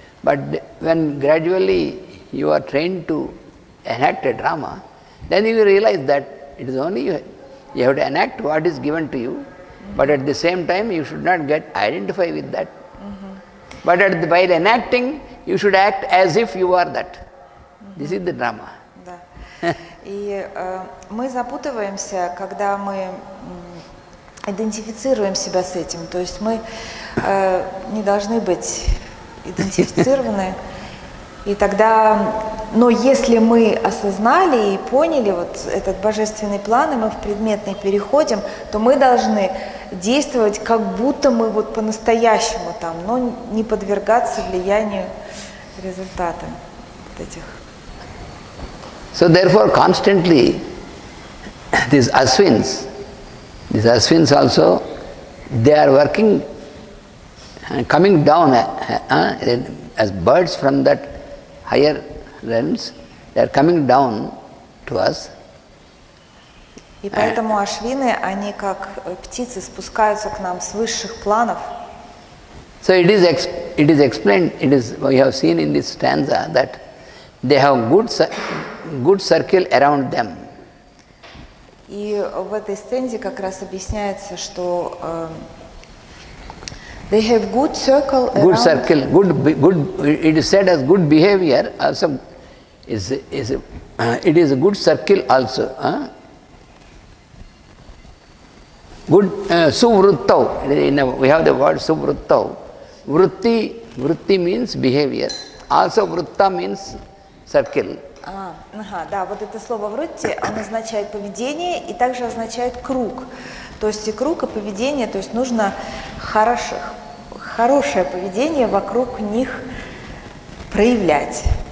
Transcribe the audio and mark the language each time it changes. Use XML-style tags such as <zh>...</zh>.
<en>But when gradually you are trained to enact a drama, then you will realize that it is only you have to enact what is given to you, but at the same time you should not get identify with that. But while enacting, you should act as if you are that. This is the drama.</en> <ru>Да. И мы запутываемся, когда мы идентифицируем себя с этим. То есть мы не должны быть идентифицированы. И тогда, но если мы осознали и поняли вот этот божественный план, и мы в предметный переходим, то мы должны действовать, как будто мы вот по-настоящему там, но не подвергаться влиянию результата вот этих.</ru> <en>So therefore constantly these Aswins also, they are working and coming down as birds from that higher realms, they are coming down to us.</en> <ru>И поэтому ашвины, они как птицы спускаются к нам с высших планов.</ru> <en>So it is explained, we have seen in this stanza that they have good circle around them.</en> <ru>И в этой стензе как раз объясняется, что</ru> <en>they have good circle around. Good circle, good. It is said as good behavior. Also, it is a good circle also. Good suvruttau. We have the word suvruttau. Vritti means behavior. Also, vrutta means circle.</en> <ru>Да, вот это слово врутти, оно означает поведение и также означает круг. То есть и круг, и поведение, то есть нужно хорошее поведение вокруг них проявлять.</ru>